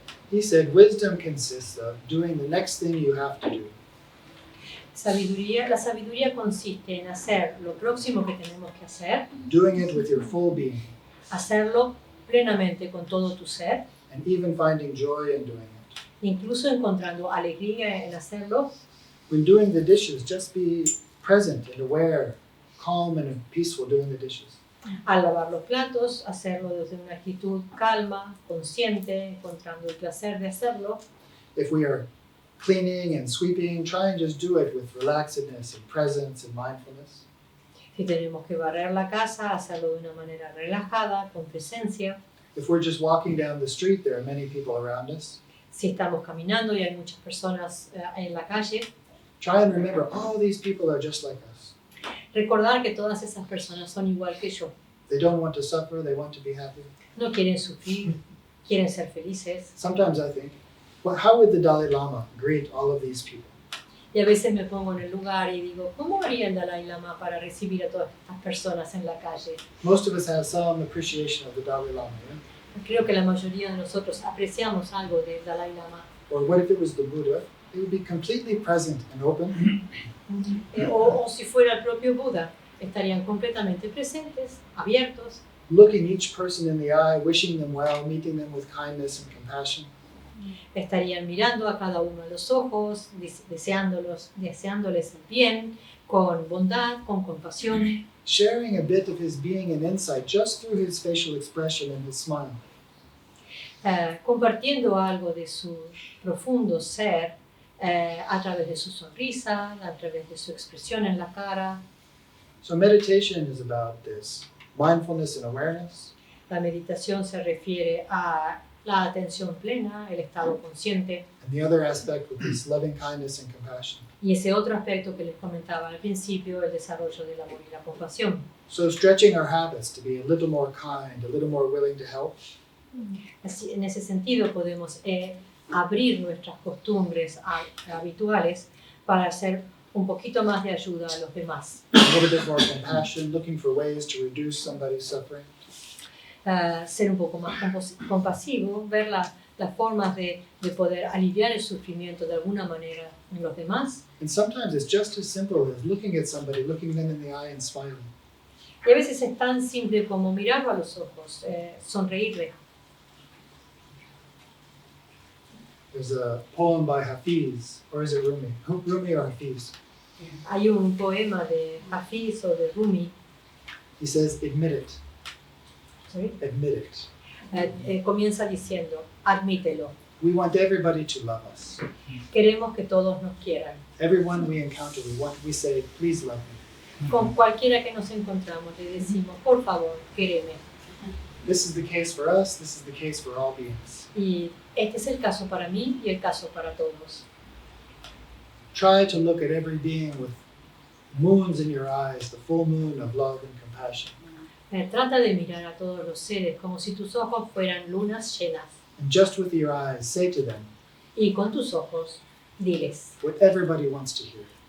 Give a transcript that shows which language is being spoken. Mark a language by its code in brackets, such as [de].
[en] He said, wisdom consists of doing the next thing you have to do. [es] La sabiduría consiste en hacer lo próximo que tenemos que hacer, [en] Doing it with your full being, [es] hacerlo plenamente con todo tu ser, [en] and even finding joy in doing it. [es] incluso encontrando alegría en hacerlo. [en] When doing the dishes, just be present and aware, calm and peaceful doing the dishes. [es] Al lavar los platos, hacerlo desde una actitud calma, consciente, encontrando el placer de hacerlo. [en] If we are cleaning and sweeping, try and just do it with relaxedness and presence and mindfulness. [es] Si tenemos que barrer la casa, hacerlo de una manera relajada, con presencia. [en] If we're just walking down the street, there are many people around us. [es] Si estamos caminando y hay muchas personas en la calle, [en] Try and remember, all these people are just like us. [es] recordar que todas esas personas son igual que yo. [en] They don't want to suffer, they want to be happy. [es] No quieren sufrir, quieren ser felices. [en] Sometimes I think, well, how would the Dalai Lama greet all of these people? [es] Y a veces me pongo en el lugar y digo, ¿cómo haría el Dalai Lama para recibir a todas estas personas en la calle? [en] Most of us have some appreciation of the Dalai Lama, yeah? [es] Creo que la mayoría de nosotros apreciamos algo del Dalai Lama. [en] Or what if it was the Buddha? He would be completely present and open, [es] O si fuera el propio Buda, estarían completamente presentes, abiertos, [en] looking each person in the eye, wishing them well, meeting them with kindness and compassion. [es] Estarían mirando a cada uno a los ojos, deseándoles el bien, con bondad, con compasión, [en] sharing a bit of his being and insight just through his facial expression and his smile. [es] Compartiendo algo de su profundo ser a través de su sonrisa, a través de su expresión en la cara. [en] So meditation is about this mindfulness and awareness. [es] La meditación se refiere a la atención plena, el estado consciente. [en] And the other aspect with this loving kindness and compassion. [es] Y ese otro aspecto que les comentaba al principio, el desarrollo del amor y la compasión. [en] So stretching our habits to be a little more kind, a little more willing to help. [es] Así, en ese sentido podemos abrir nuestras costumbres habituales para hacer un poquito más de ayuda a los demás. [en] A little bit more compassion, looking for ways to reduce somebody's suffering. [es] Ser un poco más compasivo, ver las formas de poder aliviar el sufrimiento de alguna manera en los demás. [en] And sometimes it's just as simple as looking at somebody, looking them in the eye and smiling. [es] Y a veces es tan simple como mirarlo a los ojos, sonreírle. [en] There's a poem by Hafiz, or is it Rumi? Rumi or Hafiz? [es] Hay un poema de Hafiz o de Rumi. [en] He says, admit it, [es] ¿Sí? [en] admit it. [es] Comienza diciendo, admítelo. [en] We want everybody to love us. [es] Queremos que todos nos quieran. [en] Everyone we encounter, we say, please love me. [es] Con cualquiera que nos encontramos le decimos, por favor, quéreme. [en] This is the case for us, this is the case for all beings. [es] Y este es el caso para mí y el caso para todos. [en] Try to look at every being with moons in your eyes, the full moon of love and compassion. [es] Trata de mirar a todos los seres como si tus ojos fueran lunas llenas. [en] And just with your eyes, say to them [es] Y con tus ojos, diles [en] what everybody wants to hear.